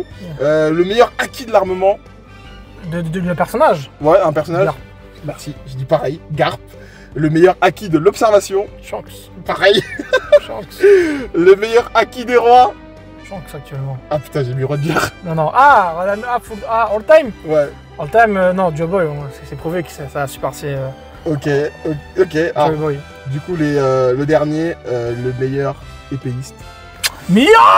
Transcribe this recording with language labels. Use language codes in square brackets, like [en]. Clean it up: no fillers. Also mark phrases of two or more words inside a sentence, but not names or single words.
[fr] Le meilleur acquis de l'armement. Le personnage. Ouais, un personnage. Garp. Merci, je dis pareil. Garp. Le meilleur acquis de l'observation. Shanks. Pareil. Shanks. Le meilleur acquis des rois. Shanks actuellement. Ah putain, j'ai mis Roger. Non, non. [en] Ah, All Time. [fr] Ouais. [en] All Time, [fr] non, Joe Boy. C'est prouvé que ça a surpassé Ok. Ah, Joe Boy. du coup, le dernier, le meilleur épéiste. Mia!